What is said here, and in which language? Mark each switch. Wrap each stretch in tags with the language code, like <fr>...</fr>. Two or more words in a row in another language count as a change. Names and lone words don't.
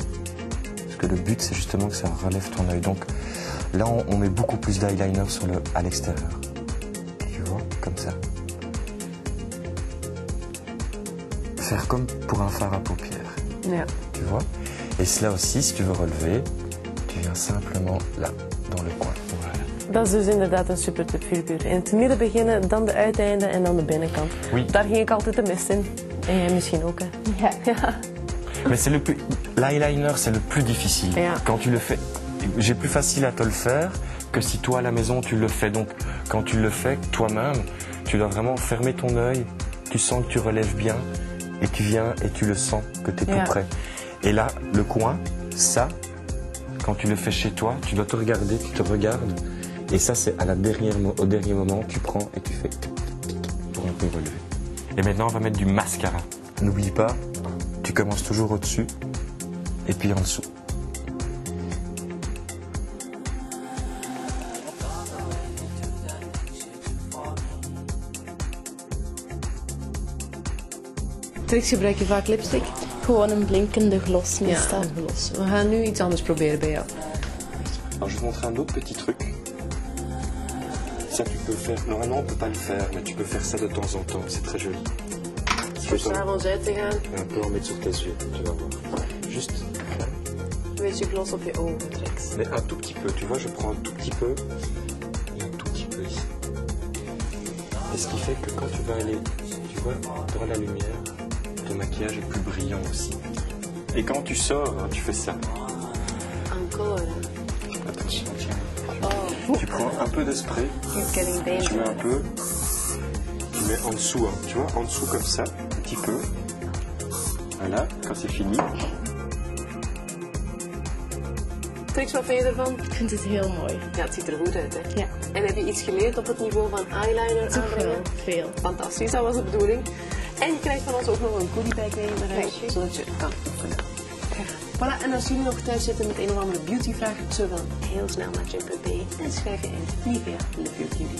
<fr>Parce que le but c'est justement que ça relève ton œil. Donc là on met beaucoup plus d'eyeliner à l'extérieur. Tu vois, comme ça. Faire comme pour un fard à paupières.</fr> <en>Yeah.</en> <fr>Tu vois. Et cela aussi, si tu veux relever, tu viens simplement là, dans le coin. Voilà.</fr> <nl>Dat is dus inderdaad een super tip voor je buurt. In het midden beginnen, dan de uiteinden en dan de binnenkant.</nl> <fr>Oui.</fr> <nl>Daar ging ik altijd de mist in. En jij misschien ook, hè? Ja.</nl> <fr>Mais l'eyeliner, c'est le plus difficile.</fr> <en>Yeah.</en> <fr>Quand tu le fais, j'ai plus facile à te le faire que si toi à la maison tu le fais. Donc quand tu le fais toi-même, tu dois vraiment fermer ton œil, tu sens que tu relèves bien et tu viens et tu le sens que tu es tout près. Et là, le coin, ça, quand tu le fais chez toi, tu dois te regarder, tu te regardes. Et ça, c'est au dernier moment, tu prends et tu fais pour un peu relever. Et maintenant, on va mettre du mascara. N'oublie pas, tu commences toujours au-dessus et puis en dessous.</fr> <nl>Trix, gebruik je vaak lipstick? Gewoon een blinkende gloss meestal. Ja, gloss. We gaan nu iets anders proberen bij jou.</nl> <fr>Alors, je vais te montrer un autre petit truc. Ça, tu peux faire. Normalement, on ne peut pas le faire, mais tu peux faire ça de temps en temps. C'est très joli.</fr> <nl>Voor s'avonds uit te gaan.</nl> <fr>Un peu en mettre sur tes yeux, tu vas voir. Juste.</fr> <nl>Een beetje gloss op je ogen, Trix.</nl> <fr>Mais un tout petit peu, tu vois, je prends un tout petit peu et un tout petit peu ici. Et ce qui fait que quand tu vas aller, tu vois, dans la lumière, ton maquillage est plus brillant aussi. Et quand tu sors, hein, tu fais ça. Encore. Attention, tiens. Tu prends un peu de spray, tu mets un peu, tu mets en dessous, hein, tu vois, en dessous comme ça, un petit peu. Voilà, quand c'est fini.</fr> <nl>Trix, wat vind je ervan? Ik vind het heel mooi. Ja, het ziet er goed uit, hè? Ja. En heb je iets geleerd op het niveau van eyeliner aanbrengen? Veel. Fantastisch, dat was de bedoeling. En je krijgt van ons ook nog een goodiebag mee naar huis, zodat je kan oefenen. Voilà, en als jullie nog thuis zitten met een of andere beautyvraag, surf dan heel snel naar gym.be en schrijf je in via Live Your Beauty.</nl>